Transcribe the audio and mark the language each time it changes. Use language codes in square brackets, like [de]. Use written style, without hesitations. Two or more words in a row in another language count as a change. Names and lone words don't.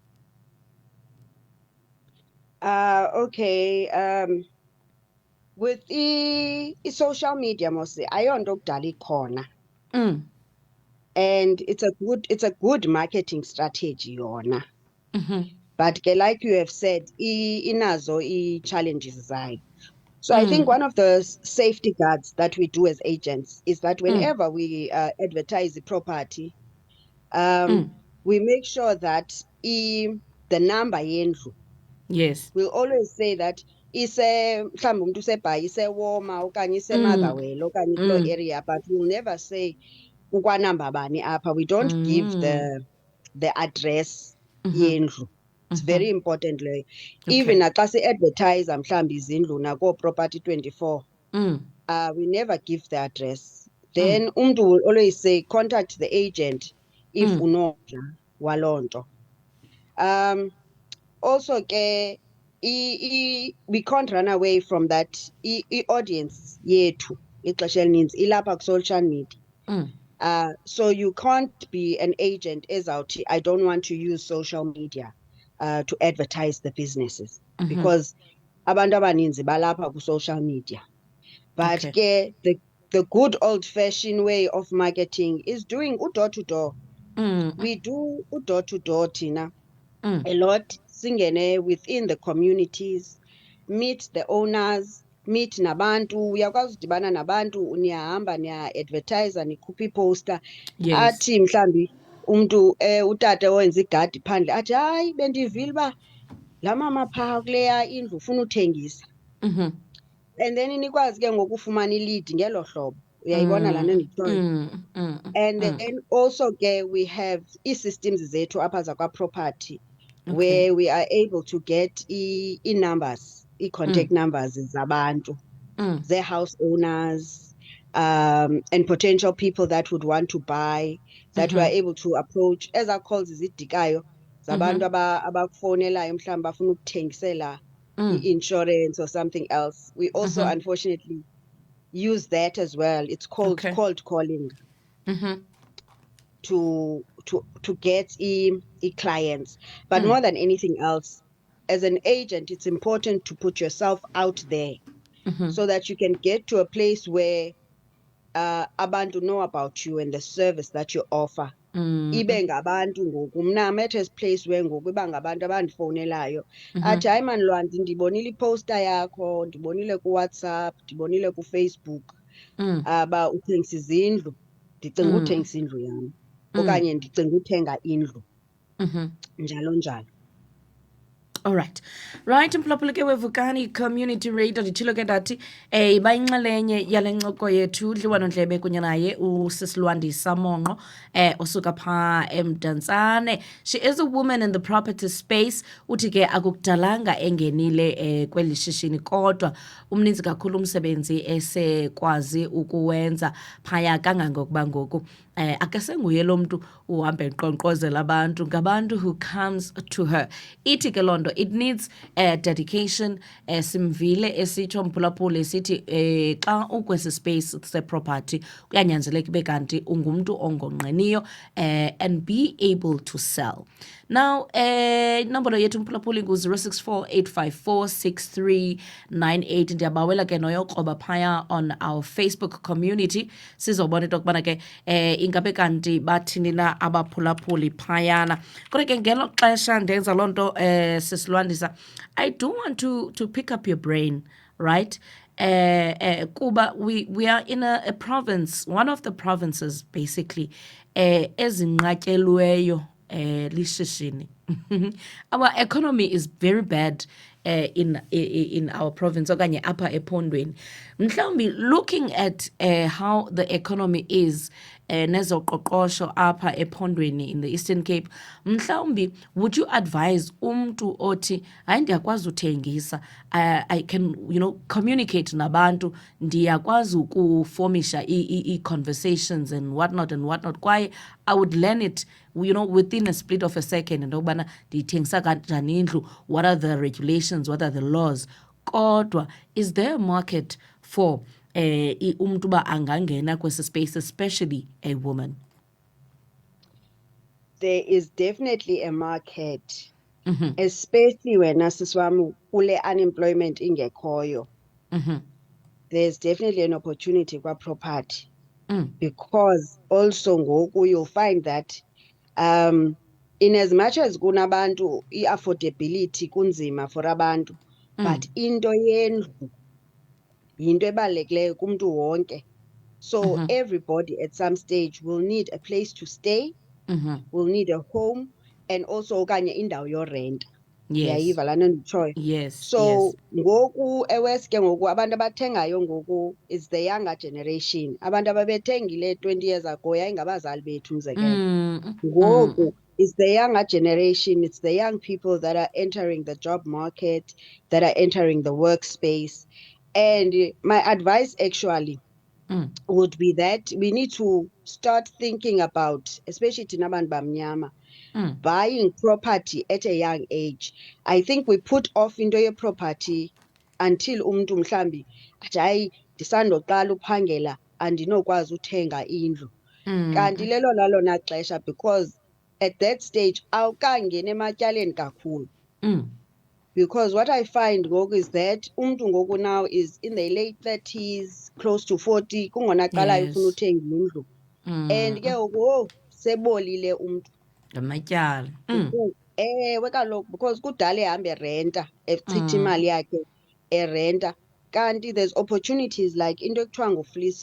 [en] Okay, with social media mostly, [xh] ayonto kudala ikhona. [en] And it's a good marketing strategy yona. But ke, like you have said, [xh] inazo challenges zayo. [en] So I think one of the safety guards that we do as agents is that whenever we advertise the property, we make sure that the number yendlu, Yes. we'll always say that [xh] mhlawumbi umuntu usebhayi isewoma okanye isemotherwell okanye kuloo area, [en] but we'll never say [xh] ukwanamba bani apha. [en] We don't give the address yendlu. It's very important leyo. Even [xh] naxa si-advertise mhlawumbi izindlu nakoo-Property 24, [en] we never give the address. Then umntu will always say contact the agent if [xh] unomdla waloo nto. [en] Also ke we can't run away from that. [xh] I-audience yethu ixesha elininzi ilapha ku- [en] social media. So you can't be an agent [xh] ezawuthi [en] I don't want to use social media to advertise the businesses because [xh] abantu abaninzi balapha ku-social media. [en] But ke the good old-fashioned way of marketing is doing door-to-door. We do door-to-door thina a lot. Singene within the communities, meet the owners, meet nabantu. [xh] Uyakwazi udibana nabantu, niyahamba niya-advertise, nikhupha iposter. [en] Yes. [xh] Athi mhlambi umntu utata owenza igadi phandle athi hayi bendivile uba laa mama phaa kuleya indlu ufuna uthengisa. [en] And then [xh] nikwazi ke ngoku ufumana i-lead ngelo hlobo. Uyayibona laa nto ndiyitshoyo. [en] And then also ke we have ii-systems [xh] zethu apha zakwa-property [en] where we are able to get i-numbers, i-contact numbers zabantu, ze-house owners, and potential people that would want to buy, that we are able to approach. [xh] Ezaa calls zidikayo zabantu abakufowunelayo mhlawumbi bafuna ukuthengisela i-insurance [en] or something else. We also unfortunately use that as well. It's called cold calling to get clients. But more than anything else, as an agent, it's important to put yourself out there so that you can get to a place where abantu know about you and the service that you offer. [xh] Ibe ngabantu ngoku mna [en] I'm at a place where [xh] ngoku iba ngabantu abandifowunelayo athi hayi mani Lwandi ndibonile iposta yakho, ndibonile kuWhatsApp, ndibonile kuFacebook ba uthengisa izindlu, ndicinga uthengisa indlu yam okanye ndicinga uthenga indlu, njalo njalo. [en] All right. Right, [xh] Mphulaphuli ke weVukani Community Radio nditshilo ke ndathi iba yinxalenye yale ncoko yethu udliwano-ndlebe kunye naye uSisi Lwandisa Monqo osuka phaa eMdantsane. [en] She is a woman in the property space. [xh] Uthi ke akukudalanga engenile kweli shishini kodwa umninzi kakhulu umsebenzi esekwazi ukuwenza phaya kangangokuba ngoku akasenguye lo mntu uhamba enkqonkqozela abantu, ngabantu [en] who comes to her. [xh] Ithi ke loo nto [en] it needs dedication. [xh] Simvile esitsho Mphulaphuli sithi xa ukwesi space se-property kuyanyanzeleka ibe kanti ungumntu ongonqeniyo [en] and be able to sell. [xh] Now inombolo yethu Mphulaphuli ngu-064 854 6398. Ndiyabawela ke noyokroba phaya [en] on our Facebook community [xh] sizobona into yokubana ke ingabe kanti bathini na abaphulaphuli phayana. Kodwa ke ngelo xesha ndenza loo nto Sisi Lwandisa, [en] I do want to pick up your brain, right? Kuba, we are in a province, one of the provinces basically, [xh] ezinqatyelweyo lishishini. [en] Our economy is very bad in our province [xh] okanye apha ephondweni. [en] Mhlawumbi looking at how the economy is [xh] nezoqoqosho apha ephondweni [en] in the Eastern Cape, mhlawumbi would you advise [xh] umntu othi hayi ndiyakwazi uthengisa, [en] I can communicate nabantu, [xh] ndiyakwazi ukuformisha [en] conversations and whatnot kwaye I would learn it within a split of a second, [xh] into yokubana ndiyithengisa kanjani indlu, [en] what are the regulations, what are the laws. Kodwa is there a market for [xh] umntu uba angangena kwesi [en] space, especially a woman? There is definitely a market, especially [xh] wena siswami kule [en] unemployment ingekhoyo. There's definitely an opportunity kwa property, because also ngoku you'll find that in as much as [xh] kunabantu i-affordability kunzima [en] for abantu, but [xh] into yendlu yinto ebalulekileyo kumntu wonke. [en] So everybody at some stage will need a place to stay, will need a home, and also [xh] okanye indawo yorenta. Yayiva lana nditshoyo. [en] Yes. [xh] So ngoku ewest ke ngoku abantu abathengayo ngoku [en] is the younger generation. [xh] Abantu ababethengile 20 years ago yayingabazali bethu umzekelo. [en] Ngoku is the younger generation, it's the young people that are entering the job market, that are entering the workspace. And my advice actually would be that we need to start thinking about, especially [xh] thina bantu bamnyama, [en] buying property at a young age. I think we put off [xh] into ye-property until umntu mhlambi athi hayi ndisandoqala uphangela andinokwazi uthenga indlu. Kanti lelo lalona xesha, [en] because at that stage [xh] awukangena ematyaleni kakhulu. [en] Because what I find ngoku is that [xh] umntu ngoku [en] now is in the late 30s, close to 40, [xh] kungona qalayo ufuna uthenga indlu. And ke ngoku sebolile umntu ngamatyala. Ewe kaloku, because kudala ehamba erenta, echitha imali yakhe erenta. Kanti [en] there's opportunities like [xh] into ekuthiwa nguFlisp.